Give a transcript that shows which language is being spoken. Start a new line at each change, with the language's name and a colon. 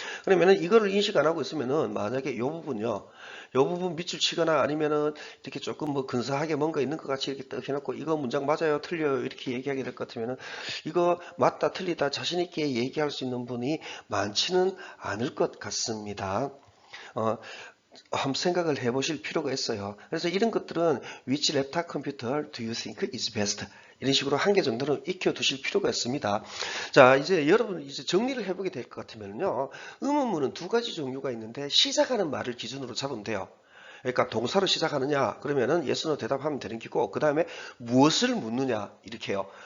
Korean: 그러면은 이거를 인식 안 하고 있으면은 만약에 이 부분요. 이 부분 밑줄 치거나 아니면은 이렇게 조금 뭐 근사하게 뭔가 있는 것 같이 이렇게 딱 해놓고 이거 문장 맞아요 틀려요 이렇게 얘기하게 될 것 같으면은 이거 맞다 틀리다 자신 있게 얘기할 수 있는 분이 많지는 않을 것 같습니다. 한번 생각을 해보실 필요가 있어요. 그래서 이런 것들은
English: which laptop computer do you think is best?
Korean: 이런 식으로 한 개 정도는 익혀두실 필요가 있습니다. 자, 이제 여러분 이제 정리를 해보게 될 것 같으면요. 의문문은 두 가지 종류가 있는데 시작하는 말을 기준으로 잡으면 돼요. 그러니까 동사로 시작하느냐 그러면은
English: yes, no
Korean: 대답하면 되는 거고 그 다음에 무엇을 묻느냐 이렇게요.